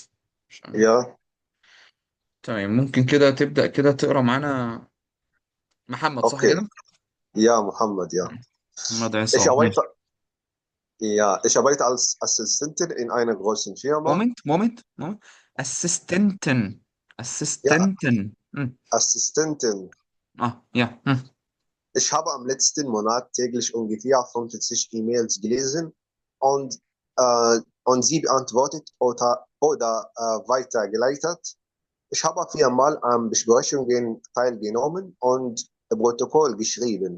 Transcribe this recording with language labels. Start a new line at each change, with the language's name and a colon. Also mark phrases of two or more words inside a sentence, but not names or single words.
Arabic: مش عارف. يا تمام، ممكن كده تبدأ كده تقرا معانا. محمد صح اوكي. كده؟ يا محمد يا محمد
German: ich عصام arbeite
Arabic: ماشي.
German: ja ich arbeite als Assistentin in einer großen Firma. Moment Assistentin. Ja, اسيستنتن. Assistentin.
Arabic: اه يا
German: Ich habe am letzten Monat täglich ungefähr 50 E-Mails gelesen und, und sie beantwortet oder weitergeleitet. Ich habe viermal an Besprechungen teilgenommen und Protokoll geschrieben.